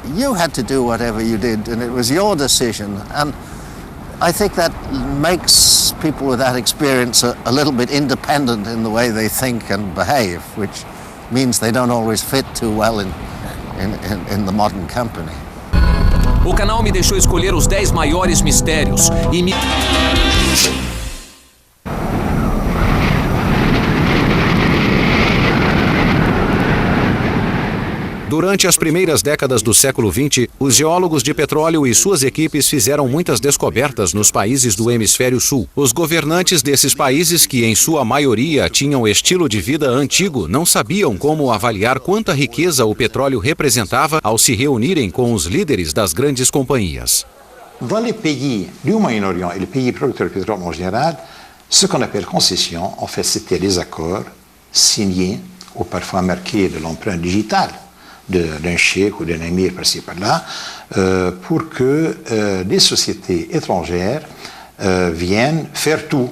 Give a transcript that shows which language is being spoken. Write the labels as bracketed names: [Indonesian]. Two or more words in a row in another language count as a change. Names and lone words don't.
[English] You had to do whatever you did, and it was your decision. And I think that makes people with that experience a little bit independent in the way they think and behave, which means they don't always fit too well in the modern company. [Portuguese] O canal me deixou escolher os 10 maiores mistérios e me... Durante as primeiras décadas do século XX, os geólogos de petróleo e suas equipes fizeram muitas descobertas nos países do hemisfério sul. Os governantes desses países, que em sua maioria tinham estilo de vida antigo, não sabiam como avaliar quanta riqueza o petróleo representava ao se reunirem com os líderes das grandes companhias. [French] Dans les pays du Moyen-Orient et les pays producteurs de pétrole en général, ce qu'on appelle concession, en fait, c'était les accords signés ou parfois marqués de l'empreinte digitale d'un cheikh ou d'un émir par-ci par-là, pour que des sociétés étrangères viennent faire tout.